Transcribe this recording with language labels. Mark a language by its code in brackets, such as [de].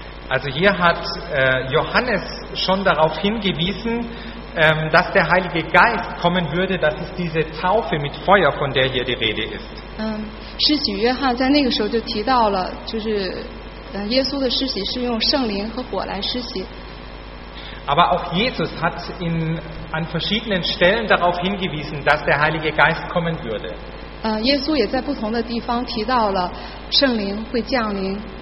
[de] Also hier hat Johannes schon darauf hingewiesen, dass der Heilige Geist kommen würde. Das ist diese Taufe mit Feuer, von der hier die Rede ist. [zh] 施洗约翰在那个时候就提到了，就是耶稣的施洗是用圣灵和火来施洗。 [de] Aber auch Jesus hat in an verschiedenen Stellen darauf hingewiesen, dass der Heilige Geist kommen würde. [zh] 耶稣也在不同的地方提到了圣灵会降临。